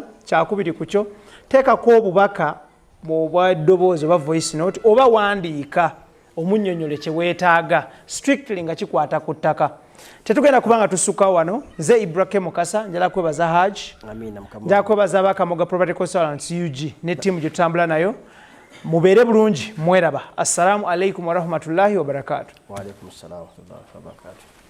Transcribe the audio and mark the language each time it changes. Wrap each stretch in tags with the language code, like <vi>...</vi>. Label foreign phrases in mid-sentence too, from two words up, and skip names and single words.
<lg>Kyakubiri ku kyo teekako obubaka bwa ddoboozi oba</lg> <en>voice note</en> <lg>oba wandiika omunnyonnyole kye weetaaga strictly nga kikwata ku ttaka. Tetugenda kubanga tusukka wano. Nze IBRAH Mukasa njala kwebaza Hajji. Amina mukama. Njala kwebaza Kamoga Property Consultants UG ne ttiimu gye tutambula nayo. Mubeere bulungi mweraba.</lg> <ar>السلام عليكم ورحمة الله وبركاته. وعليكم السلام ورحمة الله وبركاته.</ar>